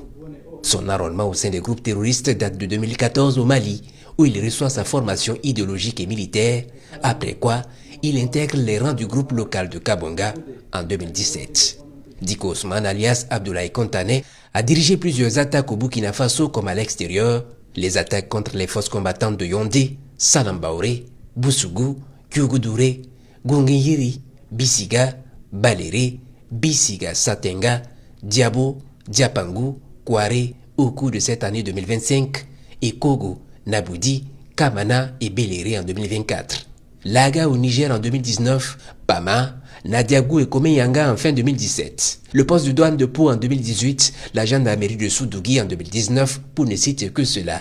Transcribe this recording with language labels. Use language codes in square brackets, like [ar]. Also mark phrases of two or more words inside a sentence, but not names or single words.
[fr] Son enrôlement au sein des groupes terroristes date de 2014 au Mali, où il reçoit sa formation idéologique et militaire, après quoi il intègre les rangs du groupe local de Kabonga en 2017. Dicko Ousmane alias Abdoulaye Kontane a dirigé plusieurs attaques au Burkina Faso comme à l'extérieur, les attaques contre les forces combattantes de Yondé, Salambaoré, Boussougou, Kyougoudoré, Gongeyiri, Bissiga, Baléré, Bissiga Satenga, Diabo, Diapangou, Kouaré au cours de cette année 2025 et Kogo, Naboudi, Kamana et Beléré en 2024. Laga au Niger en 2019, Pama, Nadiagou et Komeyanga en fin 2017. Le poste de douane de Pau en 2018, la gendarmerie de Soudougui en 2019, pour ne citer que cela.